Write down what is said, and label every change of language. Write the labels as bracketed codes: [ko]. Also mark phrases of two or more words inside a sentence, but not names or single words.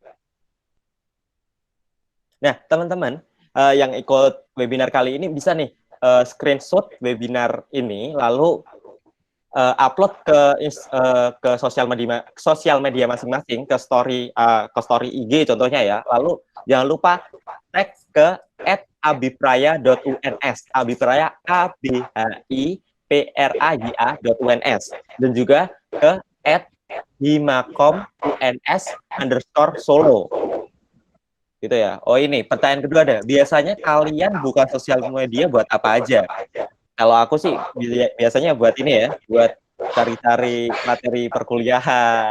[id] Nah, teman-teman yang ikut webinar kali ini bisa nih screenshot webinar ini, lalu upload ke sosial media masing-masing, ke story IG contohnya ya. Lalu jangan lupa tag ke @abipraya.uns, abipraya ABHIPRAYA.uns, dan juga ke @himakom_uns_solo gitu ya. Oh ini pertanyaan kedua ada. Biasanya kalian buka sosial media buat apa aja? Kalau aku sih biasanya buat ini ya, buat cari-cari materi perkuliahan.